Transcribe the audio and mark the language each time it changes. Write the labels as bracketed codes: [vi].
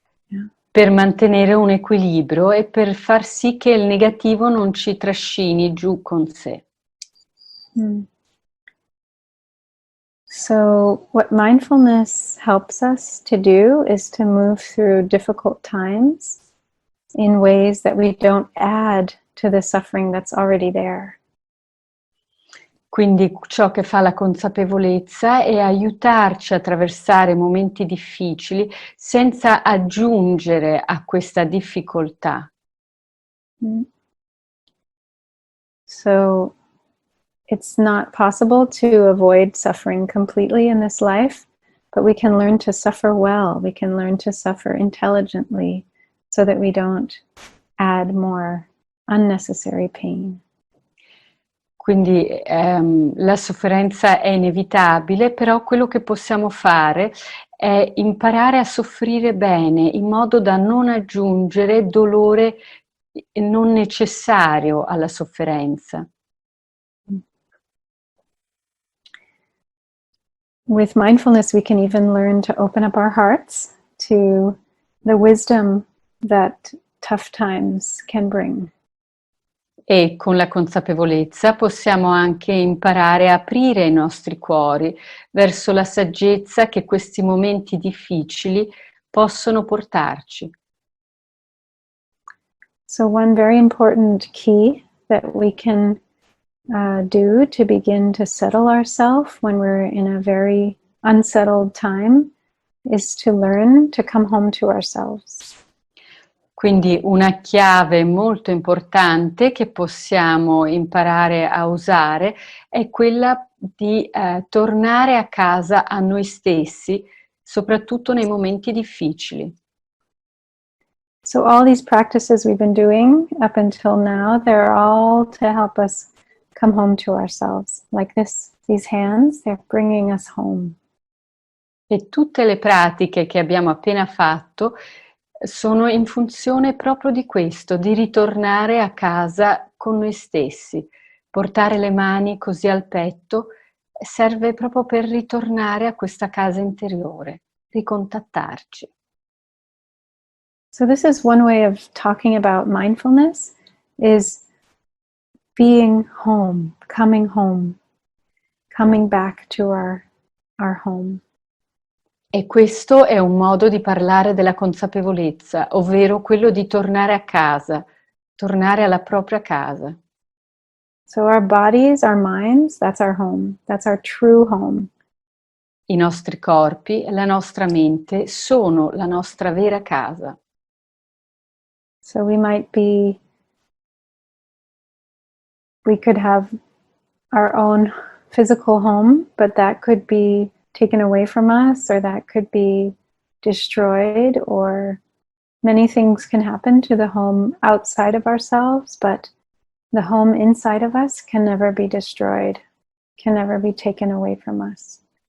[it] Yeah. Per mantenere un equilibrio e per far sì che il negativo non ci trascini giù con sé. [en] So what mindfulness helps us to do is to move through difficult times in ways that we don't add to the suffering that's already there. [it] Quindi ciò che fa la consapevolezza è aiutarci a attraversare momenti difficili senza aggiungere a questa difficoltà. [en] So it's not possible to avoid suffering completely in this life, but we can learn to suffer well. We can learn to suffer intelligently so that we don't add more unnecessary pain. [it] Quindi la sofferenza è inevitabile, però quello che possiamo fare è imparare a soffrire bene in modo da non aggiungere dolore non necessario alla sofferenza. [en] With mindfulness, we can even learn to open up our hearts to the wisdom that tough times can bring. [it] E con la consapevolezza possiamo anche imparare a aprire i nostri cuori verso la saggezza che questi momenti difficili possono portarci. [en] So one very important key that we can do to begin to settle ourselves when we're in a very unsettled time is to learn to come home to ourselves. [it] Quindi una chiave molto importante che possiamo imparare a usare è quella di tornare a casa a noi stessi, soprattutto nei momenti difficili. [en] So all these practices we've been doing up until now, they're all to help us come home to ourselves. Like these hands, they're bringing us home. [it] E tutte le pratiche che abbiamo appena fatto sono in funzione proprio di questo, di ritornare a casa con noi stessi. Portare le mani così al petto serve proprio per ritornare a questa casa interiore, ricontattarci. [en] So this is one way of talking about mindfulness, is being home, coming back to our home. [it] E questo è un modo di parlare della consapevolezza, ovvero quello di tornare a casa, tornare alla propria casa. [en] So our bodies, our minds, that's our home. That's our true home. [it] I nostri corpi, la nostra mente sono la nostra vera casa. [en] So we could have our own physical home, but that could be taken away from us, or that could be destroyed, or many things can happen to the home outside of ourselves, but the home inside of us can never be destroyed, can never be taken away from us.